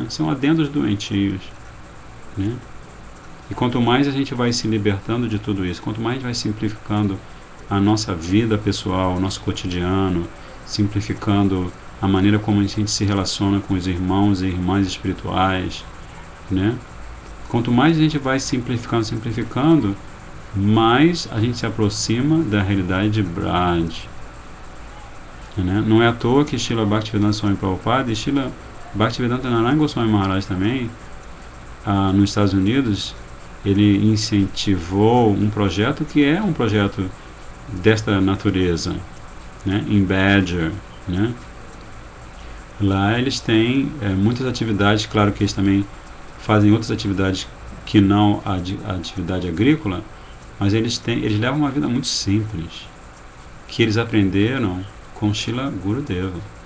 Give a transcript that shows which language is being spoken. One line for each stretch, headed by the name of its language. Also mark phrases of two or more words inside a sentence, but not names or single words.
Portuguese: São adendos doentios, né? E quanto mais a gente vai se libertando de tudo isso, quanto mais a gente vai simplificando a nossa vida pessoal, o nosso cotidiano, simplificando a maneira como a gente se relaciona com os irmãos e irmãs espirituais, né? Quanto mais a gente vai simplificando, mais a gente se aproxima da realidade de Braj, né? Não é à toa que Srila Bhaktivedanta Swami Prabhupada e Srila Bhaktivedanta Narayana Goswami Maharaj também, nos Estados Unidos, ele incentivou um projeto que é um projeto desta natureza, né? Em Badger, né? Lá eles têm muitas atividades, claro que eles também fazem outras atividades que não a atividade agrícola, mas eles levam uma vida muito simples, que eles aprenderam com Srila Gurudeva.